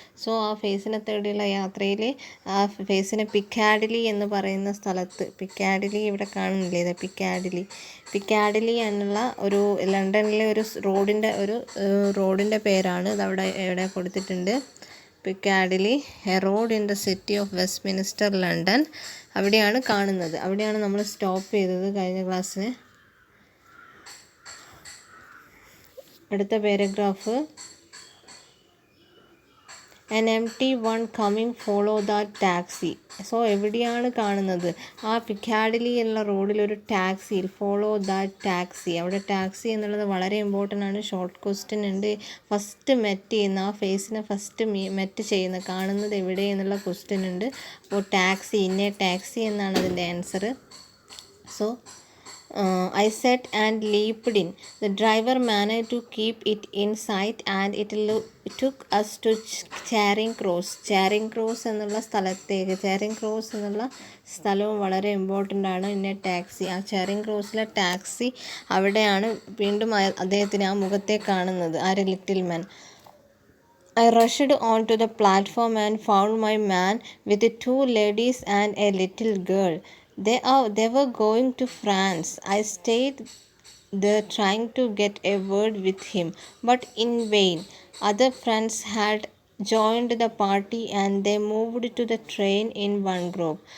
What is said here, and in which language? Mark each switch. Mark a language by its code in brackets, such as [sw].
[ml] So ആ ഫേസിനെ തേടിയുള്ള യാത്രയിൽ ആ ഫേസിനെ പിക്കാഡിലി എന്ന് പറയുന്ന സ്ഥലത്ത്, പിക്കാഡിലി ഇവിടെ കാണുന്നില്ലേ, ഇത് പിക്കാഡിലി എന്നുള്ള ഒരു ലണ്ടനിലെ ഒരു റോഡിൻ്റെ പേരാണ്. ഇതവിടെ എവിടെ കൊടുത്തിട്ടുണ്ട്. Piccadilly, [en] A road in the city of Westminster, London. [ml] അവിടെയാണ് കാണുന്നത്. അവിടെയാണ് നമ്മൾ സ്റ്റോപ്പ് ചെയ്തത് കഴിഞ്ഞ ക്ലാസ്സിന്. അടുത്ത paragraph, [en] an empty one coming follow that taxi. [ml] So എവിടെയാണ് കാണുന്നത്? ആ പിക്കാഡിലി എന്നുള്ള റോഡിൽ ഒരു ടാക്സിയിൽ, [en] Follow that taxi. [ml] അവിടെ ടാക്സി എന്നുള്ളത് വളരെ ഇമ്പോർട്ടൻ്റ് ആണ്. ഷോർട്ട് ക്വസ്റ്റ്യൻ ഉണ്ട്. ഫസ്റ്റ് മെറ്റ് ചെയ്യുന്ന, ആ ഫേസിനെ ഫസ്റ്റ് മെറ്റ് ചെയ്യുന്ന, കാണുന്നത് എവിടെ എന്നുള്ള ക്വസ്റ്റ്യൻ ഉണ്ട്. അപ്പോൾ ടാക്സി, ഇന്നേ ടാക്സി എന്നാണ് അതിൻ്റെ answer. [en] So I sat and leaped in. The driver managed to keep it in sight and it took us to Charing Cross. [ml] Charing Cross എന്നുള്ള സ്ഥലത്തേക്ക്, Charing Cross എന്നുള്ള സ്ഥലവും വളരെ ഇമ്പോർട്ടൻ്റ് ആണ്. ഇന്ന ടാക്സി, ആ Charing Crossലെ ടാക്സി, അവിടെയാണ് വീണ്ടും അദ്ദേഹത്തിന് ആ മുഖത്തെ കാണുന്നത്, ആര്, little man. [en] I rushed onto the platform and found my man with 2 ladies and a little girl. They were going to France. I stayed there trying to get a word with him, but in vain. Other friends had joined the party and they moved to the train in one group.